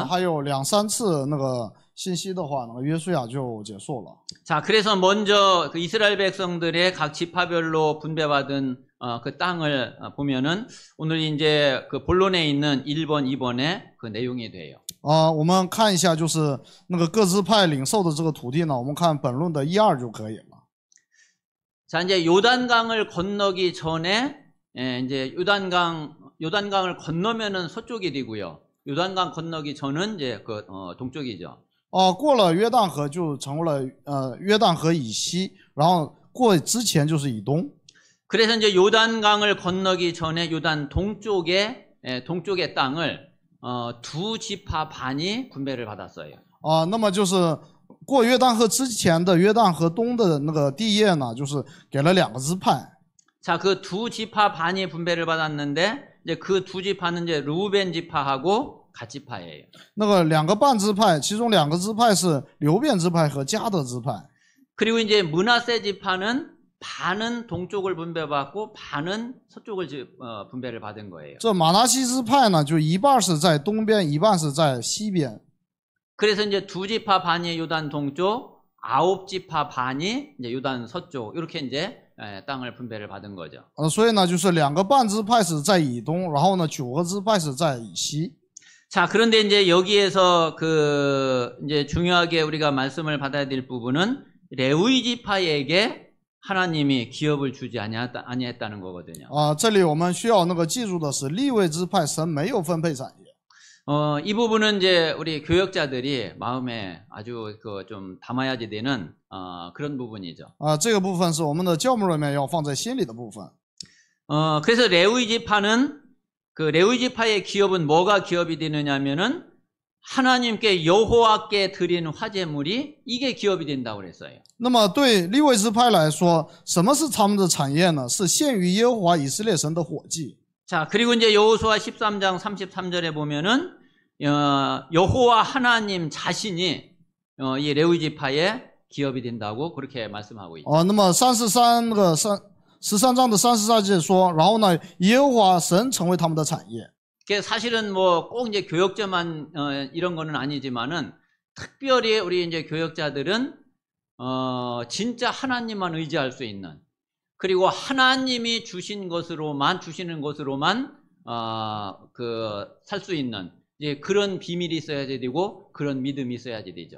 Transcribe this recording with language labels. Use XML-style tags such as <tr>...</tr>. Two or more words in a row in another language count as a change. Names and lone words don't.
<zh>还有2、3次那个信息的话，那个约书亚就结束了。</zh> <ko>자, 그래서 먼저 그 이스라엘 백성들의 각 지파별로 분배받은 그 땅을 보면은 오늘 이제 그 본론에 있는 1번, 2번의 그 내용이 돼요.</ko> <zh>我们看一下，就是那个各支派领受的这个土地呢，我们看本论的1、2就可以了。</zh> <ko>자, 이제 요단강을 건너기 전에 이제 요단강을 건너면은 서쪽이 되고요. 요단강 건너기 전은 이제 그 동쪽이죠.</ko> <zh>过了约旦河就成为了约旦河以西，然后过之前就是以东。</zh> <ko>그래서 이제 요단강을 건너기 전에 요단 동쪽의 땅을 두 지파 반이 분배를 받았어요.</ko> <zh>那么就是过约旦河之前的约旦河东的那个地业呢，就是给了2个支派。</zh> <ko>자, 그 두 지파 반이 분배를 받았는데 이제 그 두 지파는 이제 루벤 지파하고 갓 지파예요.</ko> <zh>那个2个半支派，其中2个支派是流便支派和迦得支派。</zh> <ko>그리고 이제 므낫세 지파는 반은 동쪽을 분배받고 반은 서쪽을 분배를 받은 거예요.</ko> <zh>这马拿西支派呢，就一半是在东边，一半是在西边。</zh> <ko>그래서 이제 두 지파 반이 요단 동쪽, 9 지파 반이 이제 요단 서쪽 이렇게 이제 땅을 분배를 받은 거죠.</ko> <zh>所以呢，就是2个半支派是在以东，然后呢9个支派是在以西。</zh> <ko>자, 그런데 이제 여기에서 그 이제 중요하게 우리가 말씀을 받아야 될 부분은 레위 지파에게 하나님이 기업을 주지 아니했다는 거거든요.</ko> <zh>这里我们需要那个记住的是，利未支派神没有分配产业。</zh> <ko>이 부분은 이제 우리 교역자들이 마음에 아주 그 좀 담아야지 되는 그런 부분이죠.</ko> <zh>这个部分是我们的教牧人员要放在心里的部分。</zh> <ko>그래서 레위 지파는 그 레위 지파의 기업은 뭐가 기업이 되느냐면은 하나님께 여호와께 드리는 화제물이 이게 기업이 된다고 그랬어요.</ko> <zh>那么对利未支派来说，什么是他们的产业呢？是献于耶和华以色列神的火祭。</zh> <ko>자, 그리고 이제 여호수아 13장 33절에 보면은 여호와 하나님 자신이 이 레위 지파의 기업이 된다고 그렇게 말씀하고 있죠.</ko> <zh>那么13章的34节说，然后呢，耶和华神成为他们的产业。</zh> <ko>사실은 뭐 꼭 이제 교역자만 이런 거는 아니지만은 특별히 우리 이제 교역자들은 진짜 하나님만 의지할 수 있는 그리고 하나님이 주시는 것으로만 그 살 수 있는 이제 그런 비밀이 있어야 되고 그런 믿음이 있어야지 되죠.</ko>